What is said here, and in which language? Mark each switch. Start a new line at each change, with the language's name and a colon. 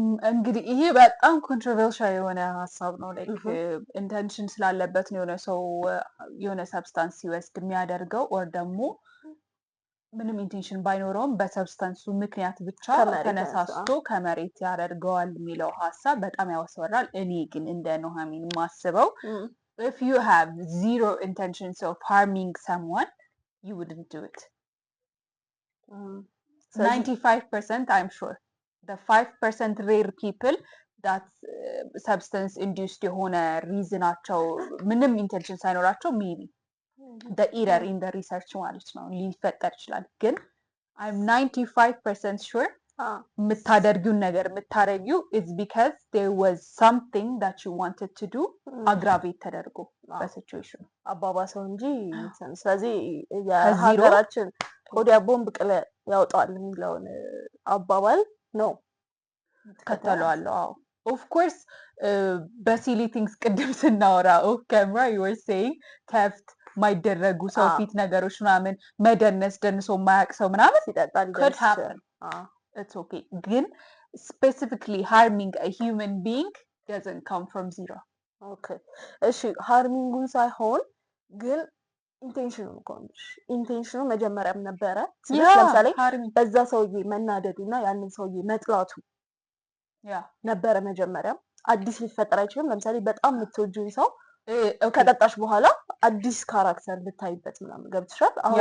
Amharic: እንግዲህ ይሄ በጣም ኮንትሮቨርሻል የሆነ ሀሳብ ነው። ላይክ ኢንቴንሽን ስላለበት ነው የሆነ ሰው የሆነ ሰብስታንስ ሲወስድ የሚያደርገው፣ ኦር ደግሞ ምንም ኢንቴንሽን ባይኖረውም በሰብስታንሱ ምክንያት ብቻ ተነሳስቶ ከመሬት ያደርገዋል የሚለው ሀሳብ በጣም ያወስወራል። እኔ ግን እንደ ኑሃሚን ማስበው
English: if you have zero intentions of harming someone you wouldn't do it. 95% I'm sure the 5% rare people that substance induced
Amharic: የሆነ ሪዝናቸው ምንም ኢንቴንሽን ሳይኖራቸው
English: maybe the error in the research
Amharic: ማለት ነው ሊፈጠር ይችላል። ግን
English: I'm 95% sure
Amharic: የምታደርጊውን ነገር የምታረጊው
English: is because there was something that you wanted to do aggravate
Amharic: ተደርጎ በሲቹዌሽኑ አባባሰው እንጂ። ስለዚህ የሀገራችን ሆዲያ ቦምብ ቅለ ያወጣል የሚለውን አባባል ነው ከተለዋለሁ። አዎ ኦፍ ኮርስ በሲሊ ቲንግስ ቅድም ስናወራ ኦፍ ካሜራ
English: you were saying theft
Amharic: ማይደረጉ ሰው ፊት ነገሮች ምናምን መደነስ ደንሶ ማያቅ ሰው ምናምን ይጠጣል
English: could happen. It's okay.
Amharic: ግን
English: specifically harming a human being doesn't come from zero. Okay.
Amharic: እሺ ሃርሚንጉን ሳይሆን ግን ኢንቴንሽኑ እንኳንሽ ኢንቴንሽኑ መጀመሪያም ነበረ። ለምሳሌ በዛ ሰውዬ መናደዱና ያንን ሰውዬ መጥላቱ ነበረ መጀመሪያም። አዲስ ሊፈጠር አይችልም። ለምሳሌ በጣም የምትወጂው ሰው ከጠጣሽ በኋላ አዲስ ካራክተር ልታይበት ምናምን ገብትሻል።